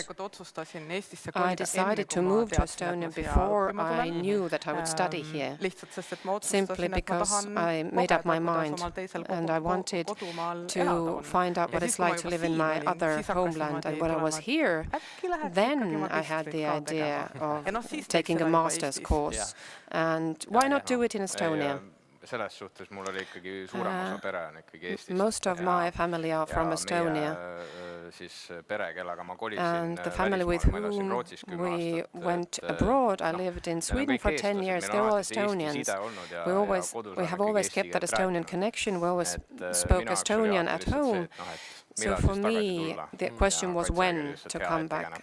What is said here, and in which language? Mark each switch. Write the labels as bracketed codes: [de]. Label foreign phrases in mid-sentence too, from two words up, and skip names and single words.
[en] I decided to move to Estonia before I knew that I would study here, simply because I made up my mind and I wanted to find out what it's like to live in my other homeland. And when I was here, then I had the idea of taking a master's course. And why not do it in Estonia? [et] selles suhtes mul oli ikkagi suurem osa pere on ikkagi Eestist. [en] Most of my family are from Estonia. [et] Siis pere, kellega ma kolisin [en] And the family with whom we went abroad, I lived in Sweden for 10 years. They're all Estonians. We have always kept that Estonian connection. We always spoke Estonian at home. So for me, the question was when to come back.